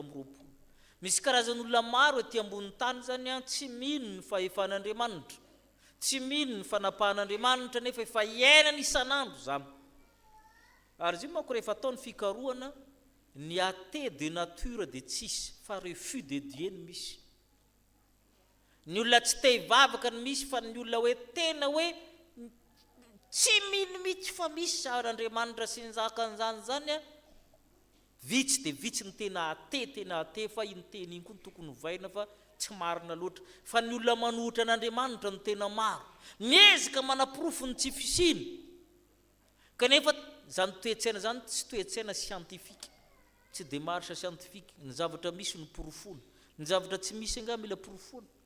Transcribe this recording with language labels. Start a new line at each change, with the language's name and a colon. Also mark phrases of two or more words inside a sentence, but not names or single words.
Malagasy: amby roapolo misy karazan'olona maro ety ambony tany zany tsy mino ny fahefan'Andriamanitra tsy mino ny fanapahan'Andriamanitra nefa efa iainana isan'andro zany ary izy manko rehefa ataony fikarohana ny
French: athée de nature
Malagasy: dia tsisy fa
French: refus de Dieu
Malagasy: ny misy ny olona tsy te hivavaka ny misy fa ny olona hoe tena hoe tsy mino mihitsy fa misy Andriamanitra sy njakan'izany zany vitsy dia vitsy ny tena athée fa iny teny iny koa ny tokony vaina fa tsy marina loatra fa ny olona manohitra an'Andriamanitra ny tena maro miezaka manapirofo ny tsy fisiny kanefa zany toetsaina zany tsy toetsaina scientifique tsy
French: démarche scientifique
Malagasy: ny zavatra misy ny porofona ny zavatra tsy misy anga mila porofona